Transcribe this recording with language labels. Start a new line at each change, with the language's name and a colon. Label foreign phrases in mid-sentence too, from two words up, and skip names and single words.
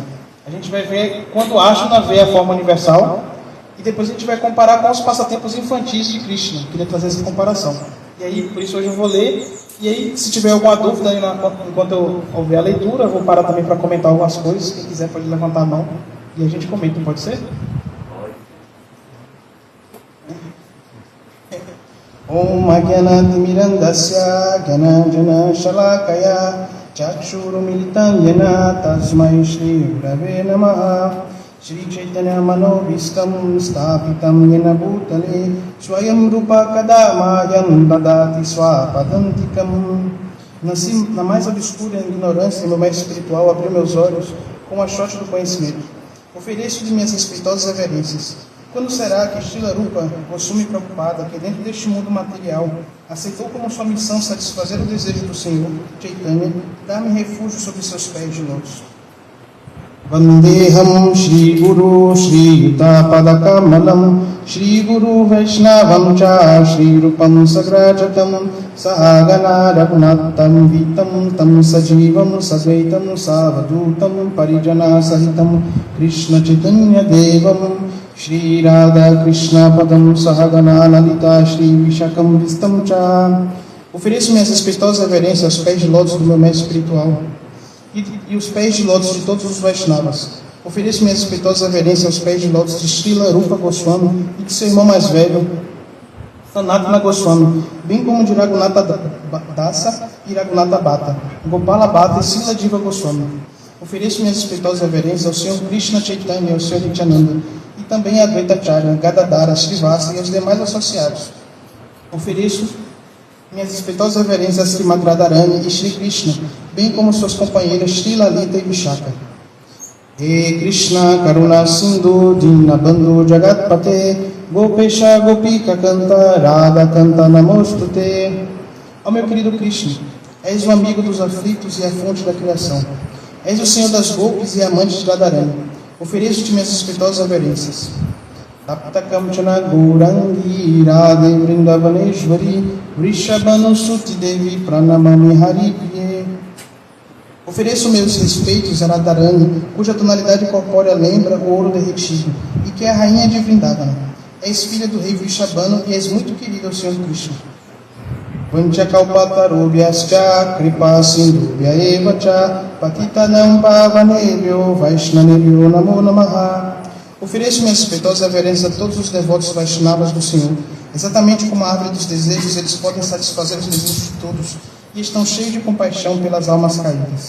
Portuguese: A gente vai ver quando Arjuna vê a forma universal e depois a gente vai comparar com os passatempos infantis de Krishna. Eu queria trazer essa comparação. E aí, por isso hoje eu vou ler. E aí, se tiver alguma dúvida enquanto eu ouvir a leitura, eu vou parar também para comentar algumas coisas. Quem quiser pode levantar a mão e a gente comenta, pode ser?
Sanskrit: Om Agyanatimirandasya Gyananjana Shalakaya Chakshurumilitam Yena Tasmai Shri Gurave Namaha Shri Chaitanya Manovistam Stapitam Yena Bhutale Swayam Rupa Kadamayam Dadati Swapadantikam.
Portuguese: Na mais obscura ignorância, meu mestre espiritual abriu meus olhos com a chote do conhecimento. Ofereço de minhas respeitosas reverências. Quando será que Srila Rupa, Goswami Prabhupada, que dentro deste mundo material aceitou como sua missão satisfazer o desejo do Senhor, Chaitanya, dar-me refúgio sobre seus pés de lótus?
Sanskrit: Vandeham Shri Guru Shri Yuta Padakamalam Shri Guru Vaishnavam Cha Shri Rupam Sagrajatam Sahagana Raghunatam Vitam Tam Sajivam Sadvaitam Savadutam Parijana Sahitam Krishna Chaitanya Devam Shri Radha Krishna Padam Sahagana Lalita Shri Vishakam Vistam Cha.
Portuguese: Ofereço minhas respeitosas reverências aos pés de lótus do meu mestre espiritual e os pés de lótus de todos os Vaishnavas. Ofereço minhas respeitosas reverências aos pés de lótus de Srila Rupa Goswami e de seu irmão mais velho, Sanatana Goswami, bem como de Raghunatha Dasa e Raghunatha Bhatta, Gopala Bhatta e Srila Diva Goswami. Ofereço minhas respeitosas reverências ao Senhor Krishna Chaitanya e ao Senhor Nityananda, e também a Advaita Acharya, Gadadhara, Srivasta e aos demais associados. Ofereço minhas respeitosas reverências a Srimad Radharani e Shri Krishna, bem como suas companheiras Shri Lalita e Vishaka.
Sanskrit: He Krishna Karuna Sindhu Dinabandhu Jagatpate Gopesha Gopika Canta Radha Canta Namostute.
Portuguese: Ó meu querido Krishna, és o amigo dos aflitos e a fonte da criação. És o Senhor das Gopis e amante de Radharani. Ofereço-te minhas respeitosas reverências.
Sanskrit: Tapta Kamchana Gourangi Radhe Vrindavaneshwari Vrishabhanu Suti Devi Pranamami Hari Priye.
Portuguese: Ofereço meus respeitos a Radharani, cuja tonalidade corpórea lembra o ouro derretido, e que é a rainha de Vrindavana. És filha do rei Vrishabhanu e és muito querida ao Senhor Krishna.
Sanskrit: Vanchakalpatarubhyascha kripa sindhubhya eva cha patitanam pavanebhyo vaishnavebhyo namo namaha.
Portuguese: Ofereço minhas respeitosas reverências a todos os devotos Vaishnavas do Senhor. Exatamente como a árvore dos desejos, eles podem satisfazer os desejos de todos e estão cheios de compaixão pelas almas caídas.